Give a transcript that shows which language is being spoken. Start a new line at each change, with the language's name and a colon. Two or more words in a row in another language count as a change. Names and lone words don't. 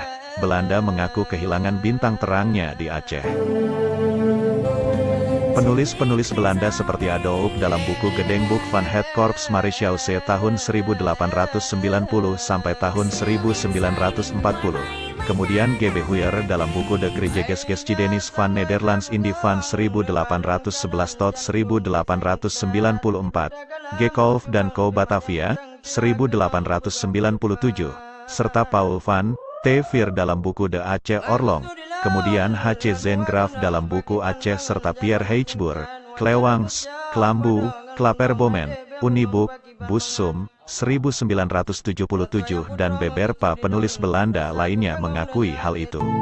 Indonesian: Belanda mengaku kehilangan bintang terangnya di Aceh. Penulis-penulis Belanda seperti Adolf dalam buku Gedenkboek van het Korps Marechaussee tahun 1890 sampai tahun 1940. Kemudian G.B. Huyer dalam buku De Geschiedenis van Nederlands Indie van 1811 tot 1894. G. Kolff dan Co. Batavia, 1897. Serta Paul van T. Veer dalam buku De Aceh Orlong. Kemudian H.C. Zengraf dalam buku Aceh serta Pierre Heichboer, Klewangs, Klambu, Klaperbomen, Uniboek, Bussum, 1977 dan beberapa penulis Belanda lainnya mengakui hal itu.